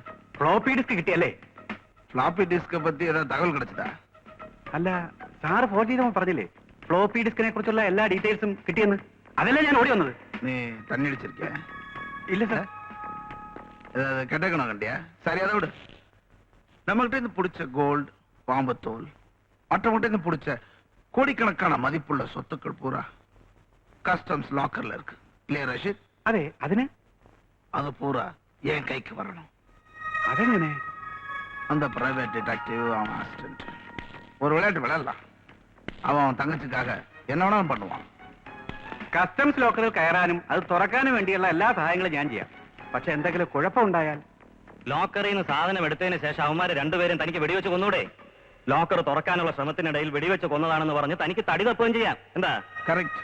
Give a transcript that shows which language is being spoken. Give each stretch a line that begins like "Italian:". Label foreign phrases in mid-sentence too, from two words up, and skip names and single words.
Malayalam: ഫ്ലോപ്പി ഡിസ്ക് കിട്ടിയല്ലേ?
Tamil: ஃப்ளாப்பி டிஸ்கை பத்தி ஏதாவது தகவல் கிடைச்சதா?
Malayalam: അല്ല, സാറ് ഫോൺ ചെയ്തപ്പോൾ പറഞ്ഞില്ലേ ഫ്ലോപ്പി ഡിസ്കിനെ കുറിച്ചുള്ള എല്ലാ ഡീറ്റെയിൽസും കിട്ടിയെന്ന്? അതല്ലേ ഞാൻ ഓടി വന്നത്.
Tamil: நீ தண்ணி அடிச்சிருக்கிய?
Malayalam: ഇല്ല സാർ.
Tamil: கெட்டக்கணும் கண்டியா? சரி, அதை விடு. நம்மகிட்ட இருந்து பிடிச்ச கோல்டு, பாம்பத்தோல், மற்றவங்கிட்ட இருந்து பிடிச்ச கோடிக்கணக்கான மதிப்புள்ள சொத்துக்கள் பூரா கஸ்டம்ஸ் லாக்கர்ல இருக்கு இல்லையா ரஷீத்?
Malayalam: അതെ, അതിന്
Tamil: அது பூரா என் கைக்கு வரணும்.
Malayalam: അതെങ്ങനെ?
Tamil: அந்த பிரைவேட் டிடெக்டிவ் அவன் அசிஸ்டன்ட் ஒரு விளையாட்டு விளையாடலாம். அவன் தங்கச்சிக்காக என்ன வேணாலும் பண்ணுவான்.
Malayalam: കസ്റ്റംസ് ലോക്കറിൽ കയറാനും അത് തുറക്കാനും വേണ്ടിയുള്ള എല്ലാ സഹായങ്ങളും ഞാൻ ചെയ്യാം. പക്ഷെ എന്തെങ്കിലും കുഴപ്പമുണ്ടായാൽ? ലോക്കറിൽ നിന്ന് സാധനം എടുത്തതിന് ശേഷം അവന്മാര് രണ്ടുപേരും തനിക്ക് വെടിവെച്ച് കൊന്നൂടെ? ലോക്കർ തുറക്കാനുള്ള ശ്രമത്തിനിടയിൽ വെടിവെച്ച് കൊന്നതാണെന്ന് പറഞ്ഞ് തനിക്ക് തടി തപ്പുകയും ചെയ്യാം. എന്താ?
Tamil: கரெக்ட்.